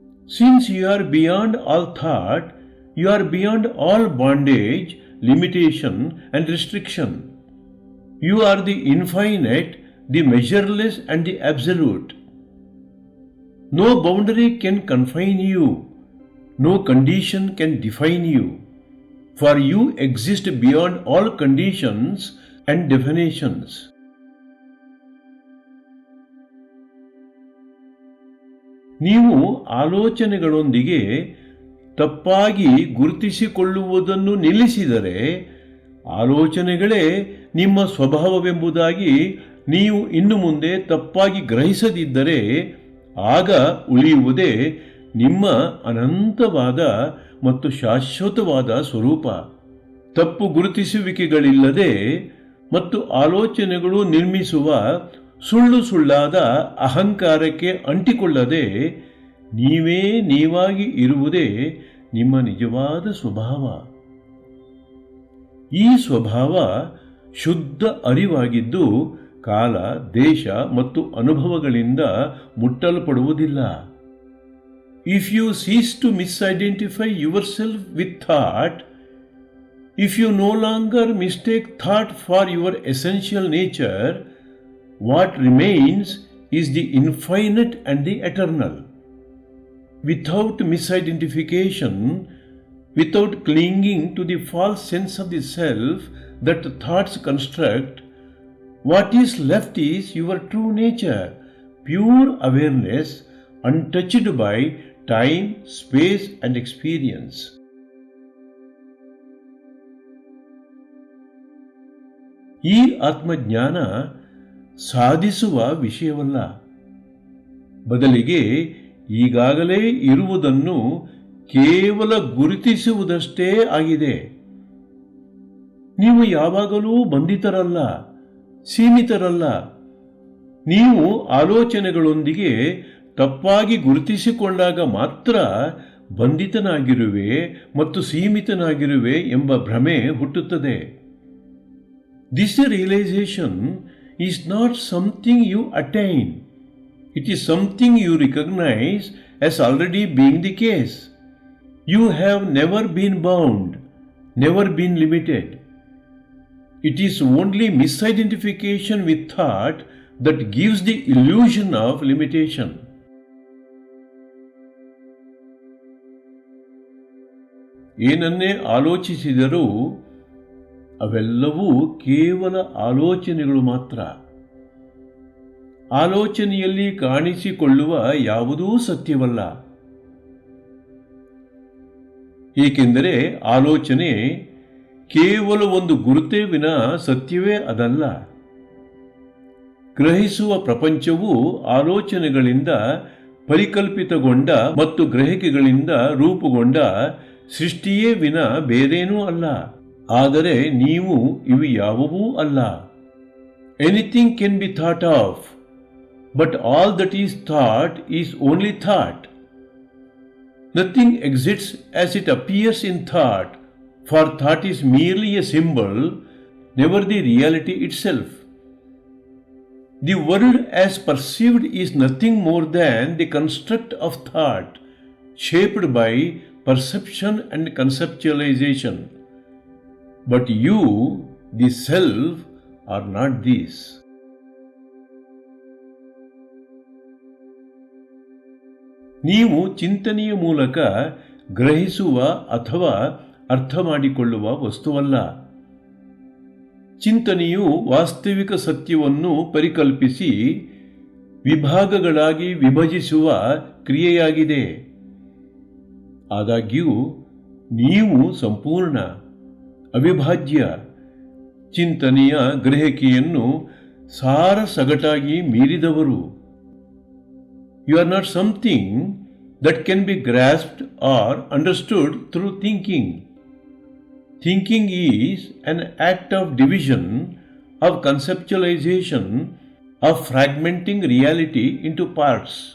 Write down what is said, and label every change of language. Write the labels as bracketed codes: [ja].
[en] Since you are beyond all thought, you are beyond all bondage, limitation and restriction. You are the infinite, the measureless and the absolute. No boundary can confine you, no condition can define you. For you exist beyond all conditions and definitions. [kn] ನೀವು ಆಲೋಚನೆಗಳೊಂದಿಗೆ ತಪ್ಪಾಗಿ ಗುರುತಿಸಿಕೊಳ್ಳುವುದನ್ನು ನಿಲ್ಲಿಸಿದರೆ, ಆಲೋಚನೆಗಳೇ ನಿಮ್ಮ ಸ್ವಭಾವವೆಂಬುದಾಗಿ ನೀವು ಇನ್ನು ಮುಂದೆ ತಪ್ಪಾಗಿ ಗ್ರಹಿಸದಿದ್ದರೆ, ಆಗ ಉಳಿಯುವುದೇ ನಿಮ್ಮ ಅನಂತವಾದ ಮತ್ತು ಶಾಶ್ವತವಾದ ಸ್ವರೂಪ. ತಪ್ಪು ಗುರುತಿಸುವಿಕೆಗಳಿಲ್ಲದೆ ಮತ್ತು ಆಲೋಚನೆಗಳು ನಿರ್ಮಿಸುವ ಸುಳ್ಳಾದ ಅಹಂಕಾರಕ್ಕೆ ಅಂಟಿಕೊಳ್ಳದೆ ನೀವೇ ನೀವಾಗಿ ಇರುವುದೇ ನಿಮ್ಮ ನಿಜವಾದ ಸ್ವಭಾವ. ಈ ಸ್ವಭಾವ ಶುದ್ಧ ಅರಿವಾಗಿದ್ದು ಕಾಲ, ದೇಶ ಮತ್ತು ಅನುಭವಗಳಿಂದ ಮುಟ್ಟಲ್ಪಡುವುದಿಲ್ಲ. [en] If you cease to misidentify yourself with thought, if you no longer mistake thought for your essential nature, what remains is the infinite and the eternal. Without misidentification, without clinging to the false sense of the self that thoughts construct, what is left is your true nature, pure awareness, untouched by time, space and experience. [kn] ಈ ಆತ್ಮಜ್ಞಾನ ಸಾಧಿಸುವ ವಿಷಯವಲ್ಲ, ಬದಲಿಗೆ ಈಗಾಗಲೇ ಇರುವುದನ್ನು ಕೇವಲ ಗುರುತಿಸುವುದಷ್ಟೇ ಆಗಿದೆ. ನೀವು ಯಾವಾಗಲೂ ಬಂಧಿತರಲ್ಲ, ಸೀಮಿತರಲ್ಲ. ನೀವು ಆಲೋಚನೆಗಳೊಂದಿಗೆ ತಪ್ಪಾಗಿ ಗುರುತಿಸಿಕೊಂಡಾಗ ಮಾತ್ರ ಬಂಧಿತನಾಗಿರುವೆ ಮತ್ತು ಸೀಮಿತನಾಗಿರುವೆ ಎಂಬ ಭ್ರಮೆ ಹುಟ್ಟುತ್ತದೆ. [en] This realisation is not something you attain. It is something you recognise as already being the case. You have never been bound, never been limited. It is only misidentification with thought that gives the illusion of limitation. [kn] ಏನನ್ನೇ ಆಲೋಚಿಸಿದರೂ ಅವೆಲ್ಲವೂ ಕೇವಲ ಆಲೋಚನೆಗಳು ಮಾತ್ರ. ಆಲೋಚನೆಯಲ್ಲಿ ಕಾಣಿಸಿಕೊಳ್ಳುವ ಯಾವುದೂ ಸತ್ಯವಲ್ಲ. ಏಕೆಂದರೆ ಆಲೋಚನೆ ಕೇವಲ ಒಂದು ಗುರುತೇ ವಿನ ಸತ್ಯವೇ ಅದಲ್ಲ. ಗ್ರಹಿಸುವ ಪ್ರಪಂಚವು ಆಲೋಚನೆಗಳಿಂದ ಪರಿಕಲ್ಪಿತಗೊಂಡ ಮತ್ತು ಗ್ರಹಿಕೆಗಳಿಂದ ರೂಪುಗೊಂಡ ಸೃಷ್ಟಿಯೇ ವಿನ ಬೇರೇನೂ ಅಲ್ಲ. ಆದರೆ ನೀವು ಇವು ಯಾವುವೂ ಅಲ್ಲ. [en] Anything can be thought of, but all that is thought is only thought. Nothing exists as it appears in thought. for thought is merely a symbol, never the reality itself. The world as perceived is nothing more than the construct of thought, shaped by perception and conceptualization. But you, the self, are not this. [kn] ನೀವು ಚಿಂತನೆಯ ಮೂಲಕ ಗ್ರಹಿಸುವ ಅಥವಾ ಅರ್ಥ ಮಾಡಿಕೊಳ್ಳುವ ವಸ್ತುವಲ್ಲ. ಚಿಂತನೆಯು ವಾಸ್ತವಿಕ ಸತ್ಯವನ್ನು ಪರಿಕಲ್ಪಿಸಿ ವಿಭಾಗಗಳಾಗಿ ವಿಭಜಿಸುವ ಕ್ರಿಯೆಯಾಗಿದೆ. ಆದಾಗ್ಯೂ ನೀವು ಸಂಪೂರ್ಣ, ಅವಿಭಾಜ್ಯ ಚಿಂತನೆಯ ಗ್ರಹಿಕೆಯನ್ನು ಸಾರಸಗಟಾಗಿ ಮೀರಿದವರು. [en] You are not something that can be grasped or understood through thinking. Thinking is an act of division, of conceptualization, of fragmenting reality into parts.